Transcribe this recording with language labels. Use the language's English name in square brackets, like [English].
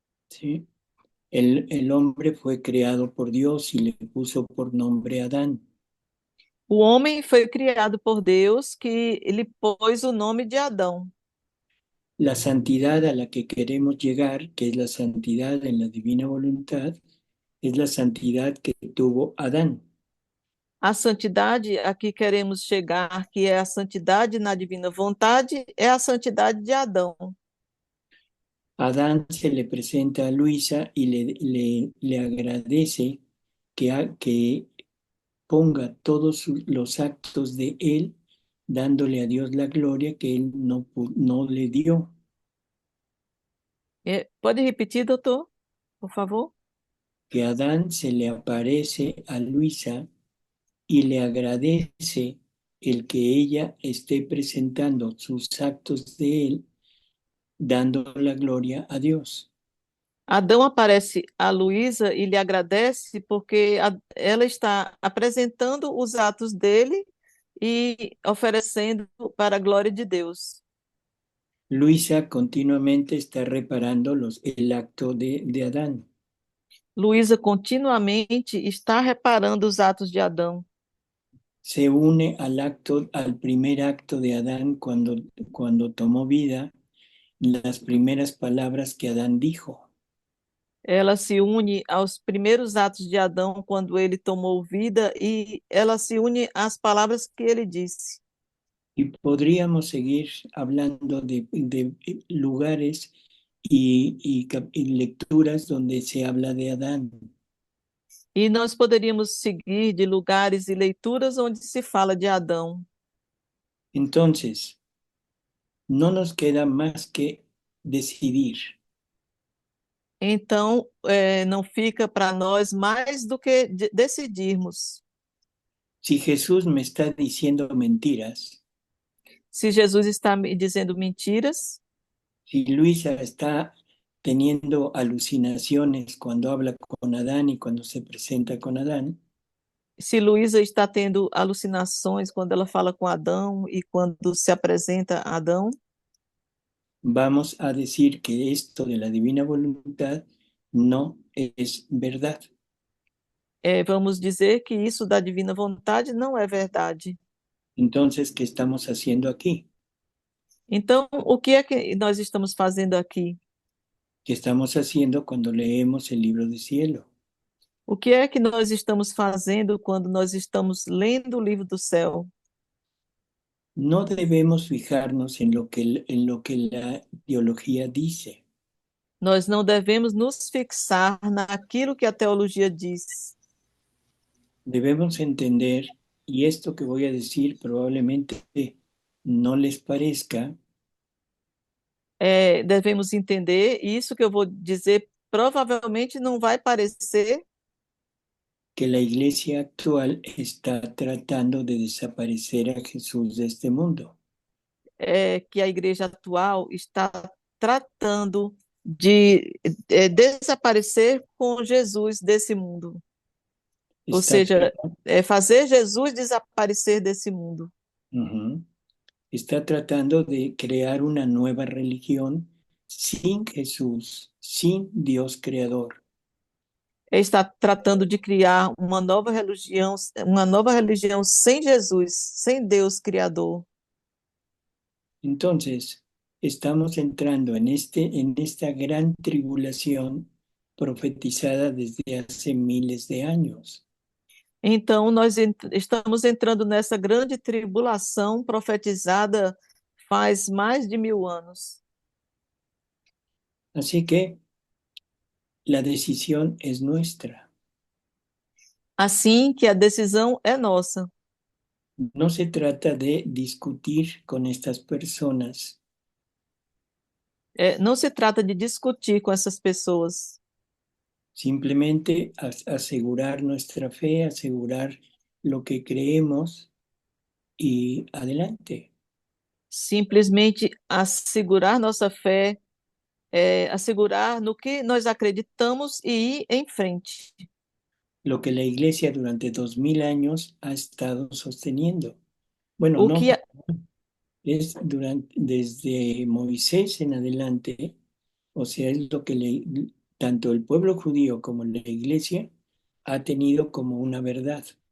[Spanish] ¿Sí? El hombre fue creado por Dios y le puso por nombre Adán. [Portuguese] O homem foi criado por Deus, que lhe pôs o nome de Adão. [Spanish] La santidad a la que queremos llegar, que es la santidad en la divina voluntad, es la santidad que tuvo Adán. [Portuguese] A santidade a que queremos chegar, que é a santidade na divina vontade, é a santidade de Adão. [Spanish] Adán se le presenta a Luisa y le agradece que ponga todos los actos de él, dándole a Dios la gloria que él no le dio. [Portuguese] Pode repetir, doutor, por favor? [Spanish] Que Adán se le aparece a Luisa y le agradece el que ella esté presentando sus actos de él, dando la gloria a Dios. [Portuguese] Adão aparece a Luísa e lhe agradece porque ela está apresentando os atos dele e oferecendo para a glória de Deus. [Spanish] Luisa continuamente está reparando el acto de Adán. [Portuguese] Luísa continuamente está reparando os atos de Adão. [Spanish] Se une al primer acto de Adán cuando tomó vida, las primeras palabras que Adán dijo. [Portuguese] Ela se une aos primeiros atos de Adão quando ele tomou vida e ela se une às palavras que ele disse. [Spanish] Y podríamos seguir hablando de lugares y lecturas donde se habla de Adán. [Portuguese] E nós poderíamos seguir de lugares e leituras onde se fala de Adão. [Spanish] Entonces, no nos queda más que decidir. [Portuguese] Então, não fica para nós mais do que decidirmos. [Spanish] Si Jesús me está diciendo mentiras, [Portuguese] Se Jesus está me dizendo mentiras, [Spanish] si Luisa está teniendo alucinaciones cuando habla con Adán y cuando se presenta con Adán, [Portuguese] se Luísa está tendo alucinações quando ela fala com Adão e quando se apresenta a Adão, [Spanish] vamos a decir que esto de la divina voluntad no es verdad. [Portuguese] Vamos dizer que isso da divina vontade não é verdade. [Spanish] Entonces, ¿qué estamos haciendo aquí? [Portuguese] Então, o que é que nós estamos fazendo aqui? [Spanish] ¿Qué estamos haciendo cuando leemos el libro del cielo? [Portuguese] O que é que nós estamos fazendo quando nós estamos lendo o livro do céu? [Spanish] No debemos fijarnos en lo que la teología dice. [Portuguese] Nós não devemos nos fixar naquilo que a teologia diz. [Spanish] Debemos entender, y esto que voy a decir probablemente no les parezca, [Portuguese] Devemos entender, e isso que eu vou dizer provavelmente não vai parecer [Spanish] que la iglesia actual está tratando de desaparecer a Jesús de este mundo. [Portuguese] Que a igreja atual está tratando de desaparecer com Jesus desse mundo. Ou seja, fazer Jesus desaparecer desse mundo. [Spanish] Está tratando de crear una nueva religión sin Jesús, sin Dios creador. [Portuguese] Está tratando de criar uma nova religião sem Jesus, sem Deus criador. [Spanish] Entonces, estamos entrando en esta gran tribulación profetizada desde hace miles de años. [Portuguese] Então, nós estamos entrando nessa grande tribulação profetizada faz mais de 1000 anos. [Spanish] Así que la decisión es nuestra. [Portuguese] Assim que a decisão é nossa. [Spanish] No se trata de discutir con estas personas. [Portuguese] Não se trata de discutir com essas pessoas. [Spanish] Simplemente asegurar nuestra fe, asegurar lo que creemos y adelante. [Portuguese] Simplesmente assegurar nossa fé, assegurar no que nós acreditamos e ir em frente. [Spanish] Lo que la Iglesia durante 2000 años ha estado sosteniendo. Bueno, O no, que es desde Moisés en adelante, o sea, es lo que tanto el pueblo judío como la Iglesia ha tenido como una verdad.